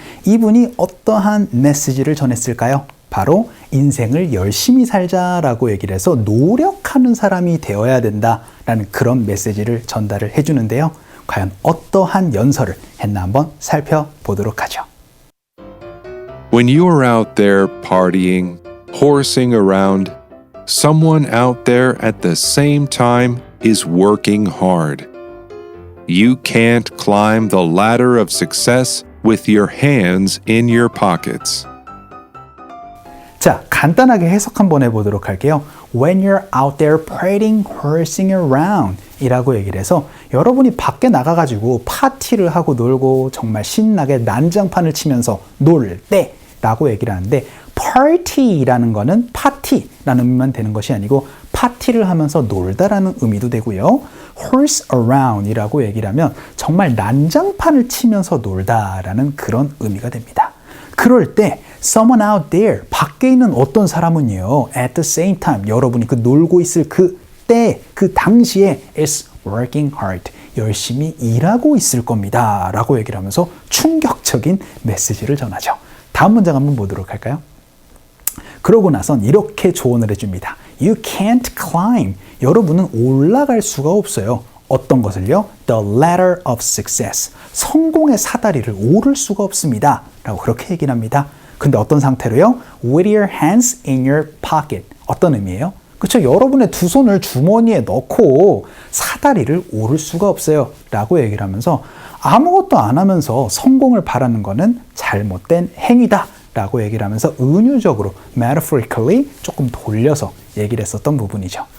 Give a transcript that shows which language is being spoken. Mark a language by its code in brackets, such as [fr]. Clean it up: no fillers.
[ko] 이분이 어떠한 메시지를 전했을까요? 바로 인생을 열심히 살자라고 얘기를 해서 노력하는 사람이 되어야 된다라는 그런 메시지를 전달을 해주는데요. 과연 어떠한 연설을 했나 한번 살펴보도록 하죠. [en] When you are out there partying, horsing around, someone out there at the same time is working hard. You can't climb the ladder of success with your hands in your pockets. [ko] 자, 간단하게 해석 한번 해보도록 할게요. [en] When you're out there partying, horsing around [ko] 이라고 얘기를 해서 여러분이 밖에 나가가지고 파티를 하고 놀고 정말 신나게 난장판을 치면서 놀 때 라고 얘기를 하는데 party라는 거는 파티라는 의미만 되는 것이 아니고 파티를 하면서 놀다라는 의미도 되고요. horse around 이라고 얘기를 하면 정말 난장판을 치면서 놀다라는 그런 의미가 됩니다. 그럴 때 [en] someone out there, [ko] 밖에 있는 어떤 사람은요, [en] at the same time, [ko] 여러분이 그 놀고 있을 그 때, 그 당시에 [en] is working hard, [ko] 열심히 일하고 있을 겁니다 라고 얘기를 하면서 충격적인 메시지를 전하죠. 다음 문장 한번 보도록 할까요? 그러고 나선 이렇게 조언을 해줍니다. [en] You can't climb, [ko] 여러분은 올라갈 수가 없어요. 어떤 것을요? [en] The ladder of success, [ko] 성공의 사다리를 오를 수가 없습니다 라고 그렇게 얘기를 합니다. 근데 어떤 상태로요? [en] With your hands in your pocket. [ko] 어떤 의미예요? 그렇죠? 여러분의 두 손을 주머니에 넣고 사다리를 오를 수가 없어요 라고 얘기를 하면서 아무것도 안 하면서 성공을 바라는 것은 잘못된 행위다 라고 얘기를 하면서 은유적으로 metaphorically 조금 돌려서 얘기를 했었던 부분이죠.